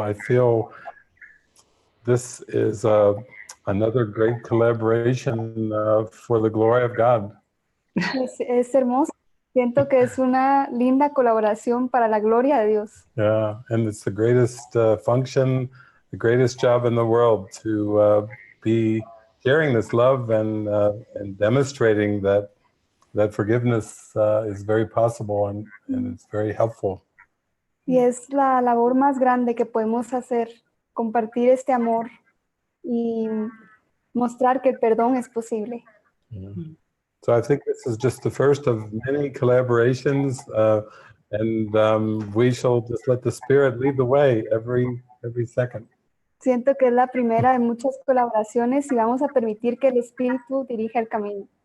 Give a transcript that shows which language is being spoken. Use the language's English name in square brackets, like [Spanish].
[English] I feel this is another great collaboration for the glory of God. [Spanish] Es hermoso. Siento que es una linda colaboración para la gloria de Dios. [English] Yeah, and it's the greatest function, the greatest job in the world to be sharing this love and demonstrating that forgiveness is very possible and it's very helpful. [Spanish] Y es la labor más grande que podemos hacer, compartir este amor y mostrar que el perdón es posible. [English] So I think this is just the first of many collaborations, and we shall just let the Spirit lead the way every second. [Spanish] Siento que es la primera de muchas colaboraciones y vamos a permitir que el Espíritu dirija el camino.